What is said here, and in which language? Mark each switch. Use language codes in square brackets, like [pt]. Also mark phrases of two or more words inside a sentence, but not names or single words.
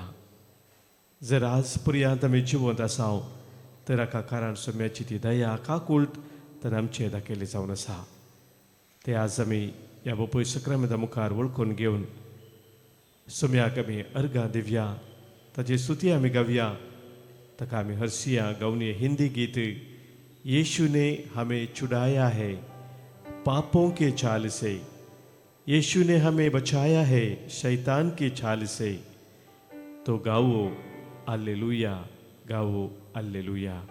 [kok] जर आज पर्यंत आमी जिवंत आसाव तर हाका कारण सोम्याची ती दया, काकूळट ताणें आमचे दाखयली जावन आसा. ते आज आमी ह्या बापूय सक्रामेंता मुखार वळखून घेवन सोम्याक आमी अर्गां दिवया, ताची स्तुती आमी गावया. ताका आमी हरसिया गावनी हिंदी गीत, [hi] यीशु ने हमें छुड़ाया है पापों के चाल से, यीशु ने हमें बचाया है शैतान की छाल से, तो गाओ हालेलुया, गाओ हालेलुया.